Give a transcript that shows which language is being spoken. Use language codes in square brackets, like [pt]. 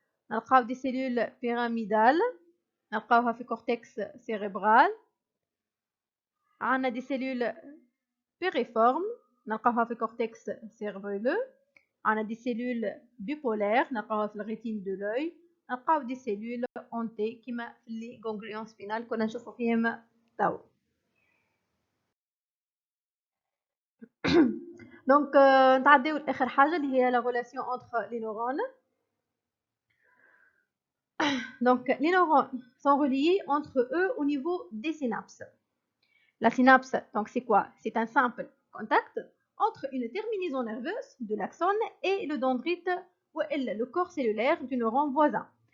[fr] نلقاو des cellules pyramidales نلقاوها في cortex cérébral. عندنا des cellules périformes نلقاوها في cortex cérébelleux. عندنا des cellules bipolaires نلقاوها في الريتين de l'œil. [ar] نلقاو des cellules hantées كما في لي ganglion spinal كنا نشوفوا فيهم توا. [fr] Donc نتعداو لاخر حاجه اللي هي la relation entre les neurones. Donc les neurones sont reliés entre eux au niveau des synapses. La synapse, donc c'est quoi? C'est un simple contact entre une terminaison nerveuse de l'axone et le dendrite ou le corps cellulaire du neurone voisin.